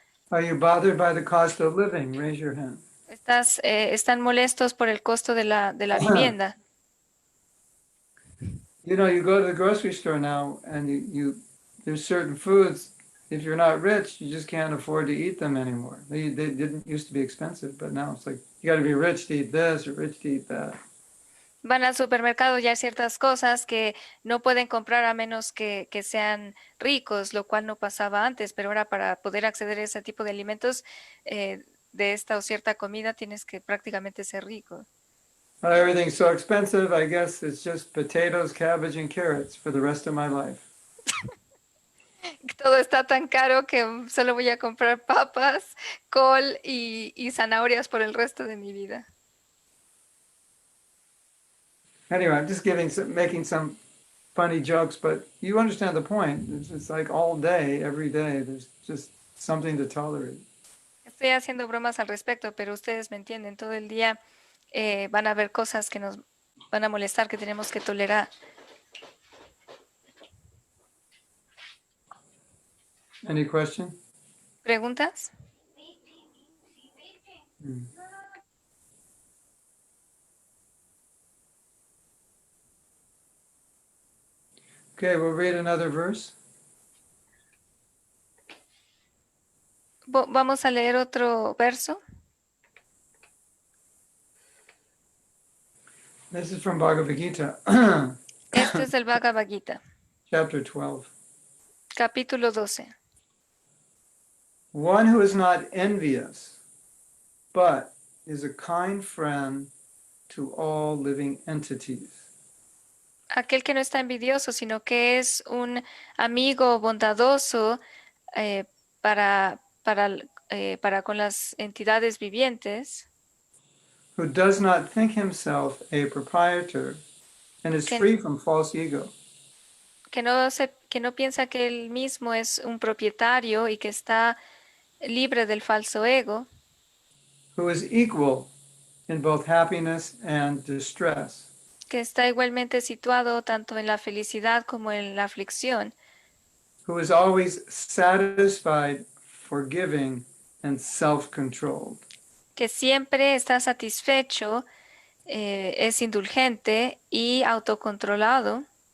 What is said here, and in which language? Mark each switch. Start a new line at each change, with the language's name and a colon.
English: Are you bothered by the cost of living? Raise your hand.
Spanish: ¿Están molestos por el costo de la vivienda?
English: You know, you go to the grocery store now and there's certain foods, if you're not rich, you just can't afford to eat them anymore. They didn't used to be expensive, but now it's like, you got to be rich to eat this or rich to eat that.
Spanish: Van al supermercado y hay ciertas cosas que no pueden comprar a menos que sean ricos, lo cual no pasaba antes, pero ahora para poder acceder a ese tipo de alimentos, de esta o cierta comida, tienes que prácticamente ser rico.
English: Everything's so expensive, I guess it's just potatoes, cabbage, and carrots for the rest of my life.
Spanish: Todo está tan caro que solo voy a comprar papas, col y zanahorias por el resto de mi vida.
English: Anyway, I'm just making some funny jokes, but you understand the point. It's like all day, every day, there's just something to tolerate.
Spanish: Estoy haciendo bromas al respecto, pero ustedes me entienden. Todo el día van a haber cosas que nos van a molestar, que tenemos que tolerar.
English: Any question?
Spanish: ¿Preguntas?
English: Okay, we'll read another verse.
Spanish: Vamos a leer otro verso.
English: This is from Bhagavad Gita,
Spanish: Este es del Bhagavad Gita,
English: chapter 12.
Spanish: capítulo 12.
English: One who is not envious, but is a kind friend to all living entities.
Spanish: Aquel que no está envidioso, sino que es un amigo bondadoso para con las entidades vivientes.
English: Who does not think himself a proprietor and is free from false ego.
Spanish: Que no piensa que él mismo es un propietario y que está libre del falso ego.
English: who is equal in both happiness and distress,
Spanish: que está igualmente situado tanto en la felicidad como en la aflicción,
English: who is always satisfied, forgiving, and self-controlled.
Spanish: que siempre está satisfecho, es indulgente y autocontrolado,